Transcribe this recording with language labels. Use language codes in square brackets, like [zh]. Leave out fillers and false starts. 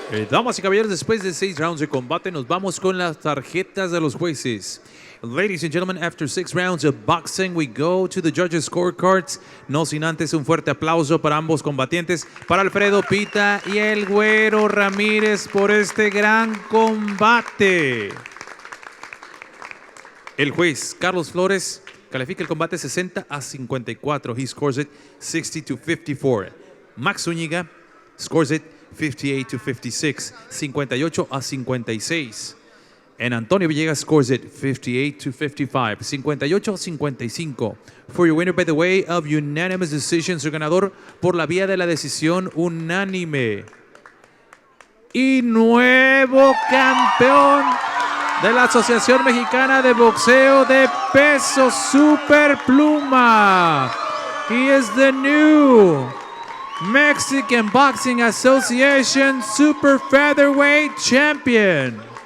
[es] Damas y caballeros, después de 6 rounds de combate, nos vamos con las tarjetas de los jueces. [en] Ladies and gentlemen, after 6 rounds of boxing, we go to the judges' scorecards. [es] No sin antes un fuerte aplauso para ambos combatientes, para Alfredo Pitta y el Güero Ramírez por este gran combate. El juez Carlos Flores califica el combate 60-54. [en] He scores it 60-54. Max Zúñiga scores it 58-56, 58-56. And Antonio Villegas scores it 58-55, 58-55. For your winner by the way of unanimous decision, [es] su ganador por la vía de la decisión unánime. Y nuevo campeón de la Asociación Mexicana de Boxeo de Peso Superpluma. [en] He is the new Mexican Boxing Association Super Featherweight Champion.